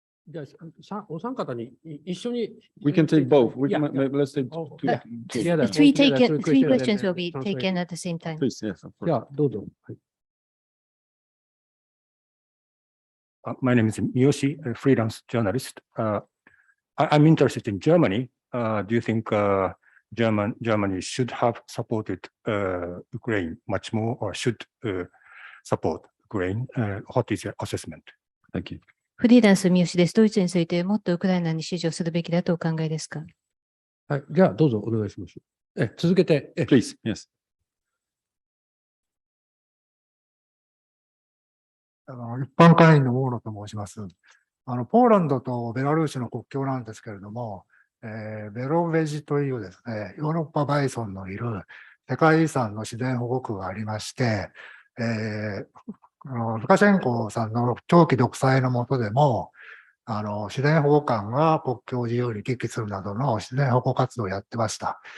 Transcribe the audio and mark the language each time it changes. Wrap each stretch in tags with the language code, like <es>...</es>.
<ja>じゃあお三方に一緒に。</ja> <en>We can take both. Let's take three questions will be taken at the same time. Please, yes, of course.</en> <ja>じゃあ、どうぞ。はい。</ja> <en>My name is Miyoshi, a freelance journalist. I'm interested in Germany. Do you think Germany should have supported Ukraine much more, or should support Ukraine? What is your assessment? Thank you.</en> <ja>フリーランス三好です。ドイツについてもっとウクライナに支持をするべきだとお考えですか？はい、じゃあどうぞお願いします。続けて。</ja> <en>Please, yes.</en> <ja>一般会員の大野と申します。ポーランドとベラルーシの国境なんですけれども、ベロベジというですね、ヨーロッパバイソンのいる世界遺産の自然保護区がありまして、ルカシェンコさんの長期独裁の下でも、自然保護官が国境を自由に行き来するなどの自然保護活動をやってました。</ja>